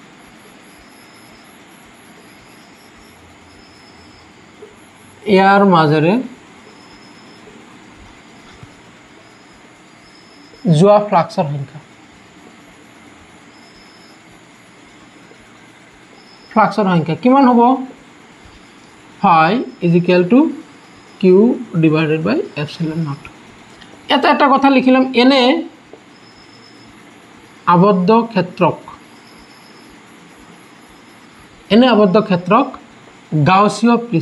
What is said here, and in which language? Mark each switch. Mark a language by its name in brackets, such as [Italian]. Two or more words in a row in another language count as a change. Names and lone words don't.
[Assamese] ইয়াৰ মাজেৰে যোৱা ফ্লাক্সৰ সংখ্যা কিমান হ'ব [English] phi equal to q divided by epsilon naught [Assamese] এটা কথা লিখিলাম এনে আবদ্ধ ক্ষেত্ৰক গাউসীয়